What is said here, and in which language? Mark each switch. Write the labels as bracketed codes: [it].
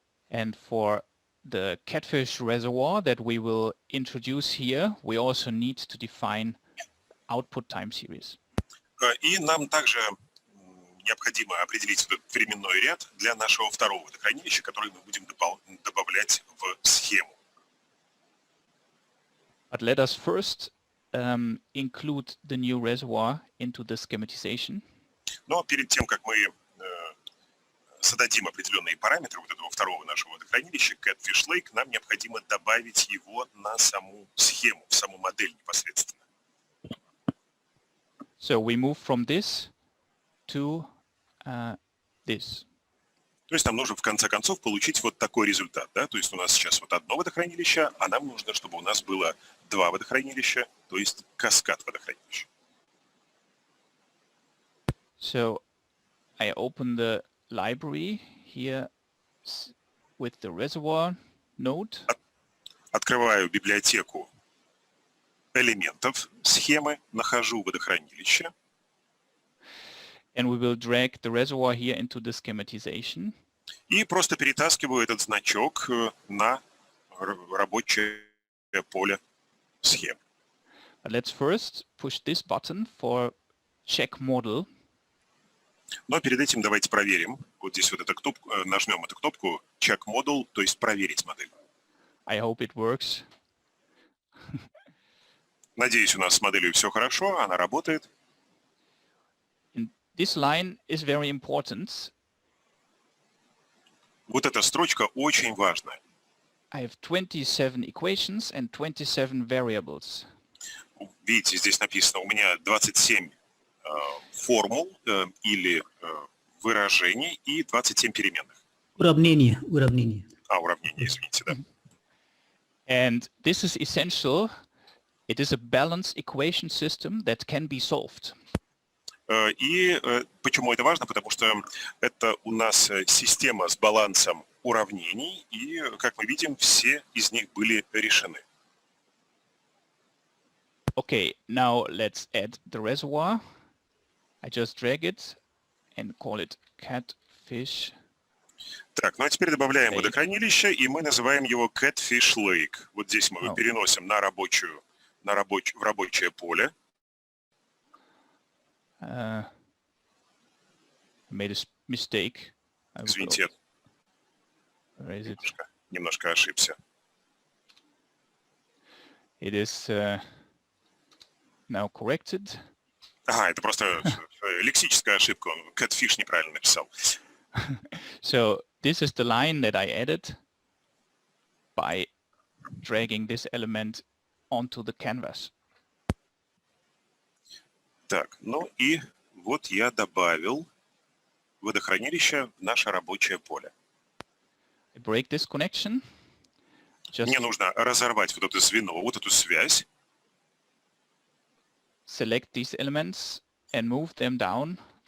[en] And for the catfish reservoir that we will introduce here, we also need to define output time series. [ru] И нам также необходимо определить этот временной ряд для нашего второго водохранилища, который мы будем добавлять в схему. [en] But let us first include the new reservoir into the schematization. [ru] Но перед тем, как мы зададим определенные параметры вот этого второго нашего водохранилища, Catfish Lake, нам необходимо добавить его на саму схему, в саму модель непосредственно. [en] So we move from this to this. [ru] То есть нам нужно в конце концов получить вот такой результат. Да? То есть у нас сейчас вот одно водохранилище, а нам нужно, чтобы у нас было два водохранилища, то есть каскад водохранилища. [en] So I open the library here with the reservoir node. [ru] Открываю библиотеку элементов схемы, нахожу водохранилище. [en] And we will drag the reservoir here into the schematization. [ru] И просто перетаскиваю этот значок на рабочее поле схемы. [en] But let's first push this button for check model. [ru] Но перед этим давайте проверим. Вот здесь вот эту кнопку, нажмем эту кнопку check model, то есть проверить модель. [en] I hope it works. [ru] Надеюсь, у нас с моделью все хорошо, она работает. [en] And this line is very important. [ru] Вот эта строчка очень важная. [en] I have 27 equations and 27 variables. [ru] Видите, здесь написано, у меня 27 формул или выражений и 27 переменных. Уравнение. Уравнение, извините, да. [en] And this is essential. It is a balanced equation system that can be solved. [ru] И почему это важно? Потому что это у нас система с балансом уравнений, и, как мы видим, все из них были решены. [en] Okay, now let's add the reservoir. I just drag it and call it catfish. [ru] Так, ну а теперь добавляем водохранилище, и мы называем его Catfish Lake. Вот здесь мы его переносим в рабочее поле. [en] Made a mistake. [ru] Извините, немножко ошибся. [en] It is now corrected. [ru] Ага, это просто лексическая ошибка. Catfish неправильно написал. [en] So this is the line that I added by dragging this element onto the canvas. [ru] Так, ну и вот я добавил водохранилище в наше рабочее поле. [en] I break this connection. [ru] Мне нужно разорвать вот это звено, вот эту связь. [en] Select these elements and move them down.